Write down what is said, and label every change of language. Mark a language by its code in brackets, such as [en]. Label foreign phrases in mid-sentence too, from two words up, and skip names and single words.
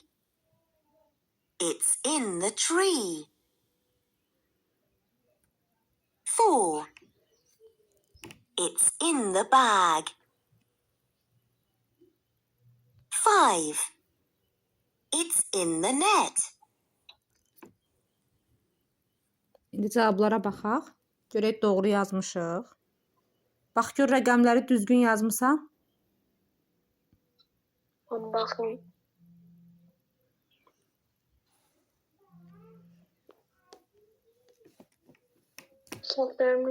[en] It's in the tree. 4. It's in the bag. 5. It's in the net. [az] İndi cavablara baxaq. Görək doğru yazmışıq. Bax gör rəqəmləri düzgün yazmısan. Baxın. Səhvlərimi